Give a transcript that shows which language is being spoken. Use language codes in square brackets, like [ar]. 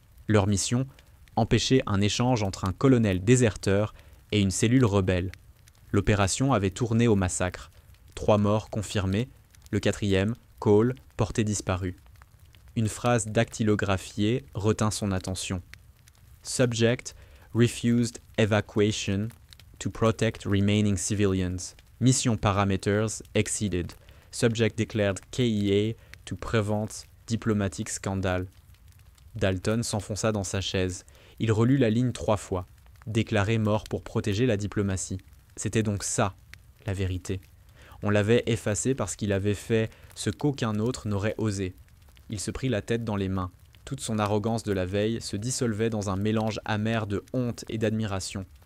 [fr] Leur mission, empêcher un échange entre un colonel déserteur et une cellule rebelle. L'opération avait tourné au massacre. 3 morts confirmés, le 4e, Cole, porté disparu. Une phrase dactylographiée retint son attention. [en] Subject refused evacuation to protect remaining civilians. Mission parameters exceeded. Subject declared KEA to prevent diplomatic scandal. [fr] Dalton s'enfonça dans sa chaise. Il relut la ligne 3 fois. Déclaré mort pour protéger la diplomatie. C'était donc ça, la vérité. On l'avait effacé parce qu'il avait fait ce qu'aucun autre n'aurait osé. Il se prit la tête dans les mains. Toute son arrogance de la veille se dissolvait dans un mélange amer de honte et d'admiration.